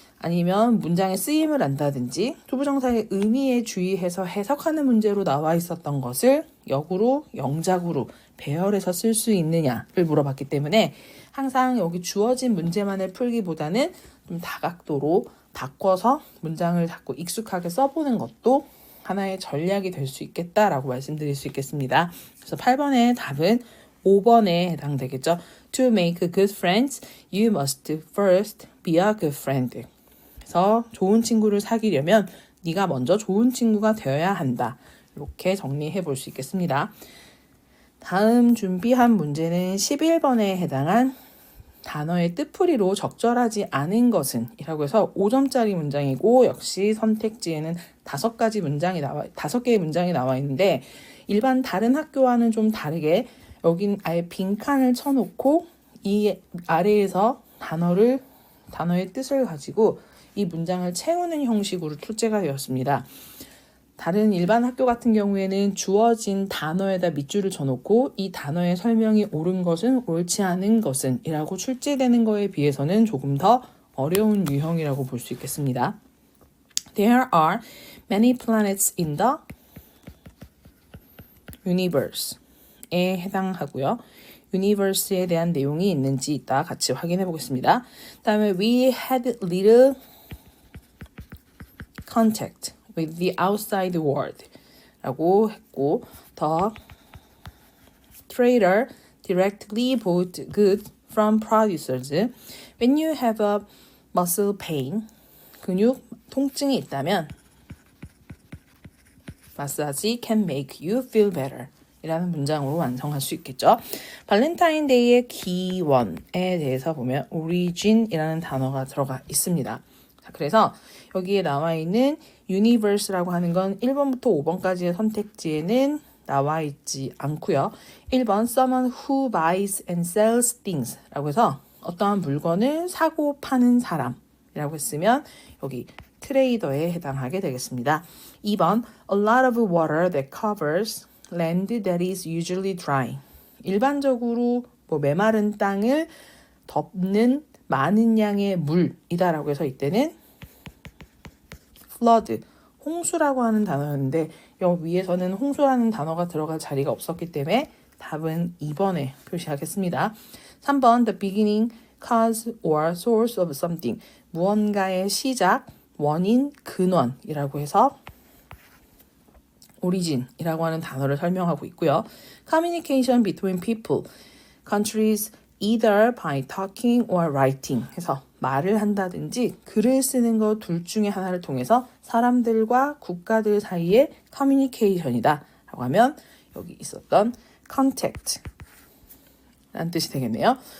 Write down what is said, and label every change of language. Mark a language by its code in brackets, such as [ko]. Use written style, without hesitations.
[ko] 아니면 문장의 쓰임을 안다든지 투부정사의 의미에 주의해서 해석하는 문제로 나와 있었던 것을 역으로, 영작으로 배열해서 쓸 수 있느냐를 물어봤기 때문에 항상 여기 주어진 문제만을 풀기보다는 좀 다각도로 바꿔서 문장을 자꾸 익숙하게 써보는 것도 하나의 전략이 될 수 있겠다라고 말씀드릴 수 있겠습니다. 그래서 8번의 답은 5번에 해당되겠죠. [en] To make good friends, you must first be a good friend. [ko] 그래서 좋은 친구를 사귀려면 네가 먼저 좋은 친구가 되어야 한다. 이렇게 정리해 볼 수 있겠습니다. 다음 준비한 문제는 11번에 해당한 단어의 뜻풀이로 적절하지 않은 것은 이라고 해서 5점짜리 문장이고 역시 선택지에는 5개의 문장이 나와 있는데 일반 다른 학교와는 좀 다르게 여긴 아예 빈칸을 쳐놓고 이 아래에서 단어의 뜻을 가지고 이 문장을 채우는 형식으로 출제가 되었습니다. 다른 일반 학교 같은 경우에는 주어진 단어에다 밑줄을 쳐놓고 이 단어의 설명이 옳은 것은 옳지 않은 것은 이라고 출제되는 거에 비해서는 조금 더 어려운 유형이라고 볼 수 있겠습니다. [en] There are many planets in the universe에 [ko] 해당하고요. universe에 대한 내용이 있는지 이따 같이 확인해 보겠습니다. 다음에 [en] we had little contact with the outside world [ko] 라고 했고 [en] the trader directly bought goods from producers. When you have a muscle pain, [ko] 근육 통증이 있다면 마사지 [en] can make you feel better [ko] 이라는 문장으로 완성할 수 있겠죠. 발렌타인데이의 기원에 대해서 보면 origin이라는 단어가 들어가 있습니다. 자, 그래서 여기에 나와 있는 universe라고 하는 건 1번부터 5번까지의 선택지에는 나와 있지 않고요. 1번 [en] someone who buys and sells things [ko] 라고 해서 어떠한 물건을 사고 파는 사람이라고 했으면 여기 트레이더에 해당하게 되겠습니다. [en] 2번 a lot of water that covers land that is usually dry. [ko] 일반적으로 메마른 땅을 덮는 많은 양의 물이다라고 해서 이때는 flood, 홍수라고 하는 단어였는데 여기 위에서는 홍수라는 단어가 들어갈 자리가 없었기 때문에 답은 2번에 표시하겠습니다. [en] 3번 the beginning, cause or source of something. [ko] 무언가의 시작, 원인, 근원이라고 해서 origin이라고 하는 단어를 설명하고 있고요. [en] communication between people, countries either by talking or writing [ko] 해서 말을 한다든지 글을 쓰는 것 둘 중에 하나를 통해서 사람들과 국가들 사이의 커뮤니케이션이다 라고 하면 여기 있었던 contact 라는 뜻이 되겠네요.